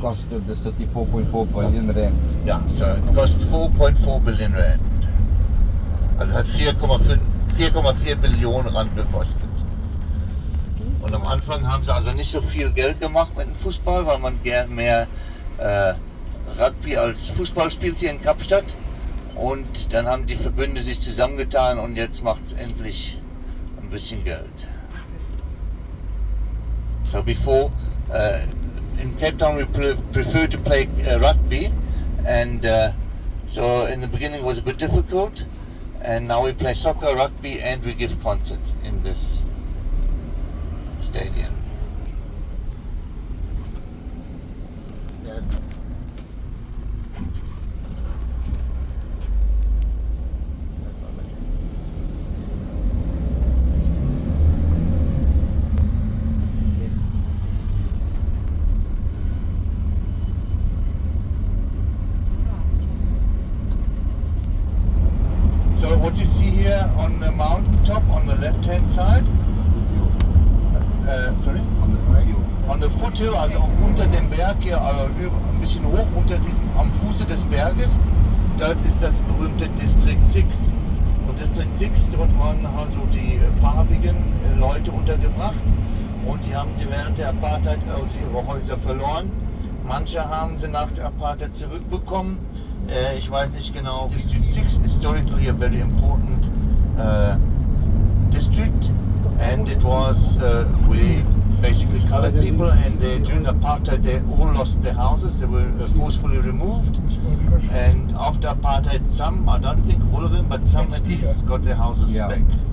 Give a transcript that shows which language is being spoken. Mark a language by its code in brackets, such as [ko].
[en] costed the city 4.4 billion rand. Ja, so it cost 4.4 billion rand. [de] Also es hat 4,4 Billionen Rand gekostet. Und am Anfang haben sie also nicht so viel Geld gemacht mit dem Fußball, weil man gern mehr Rugby als Fußball spielt hier in Kapstadt. Und dann haben die Verbünde sich zusammengetan und jetzt macht es endlich ein bisschen Geld. [en] So before in Cape Town we prefer to play rugby, and so in the beginning it was a bit difficult, and now we play soccer, rugby, and we give concerts in this stadium. So what you see here on the mountaintop on the left hand side, sorry? On the foothill, [de] also unter dem Berg hier, ein bisschen hoch unter diesem, am Fuße des Berges, dort ist das berühmte District 6. Und District 6, dort waren also die farbigen Leute untergebracht und die haben während der Apartheid also ihre Häuser verloren. Manche haben sie nach der Apartheid zurückbekommen. Ich weiß nicht genau. [en] District 6 historically a very important district, and it was we basically colored people, and during apartheid they all lost their houses. They were forcefully removed, and after apartheid some, I don't think all of them, but some at least got their houses back.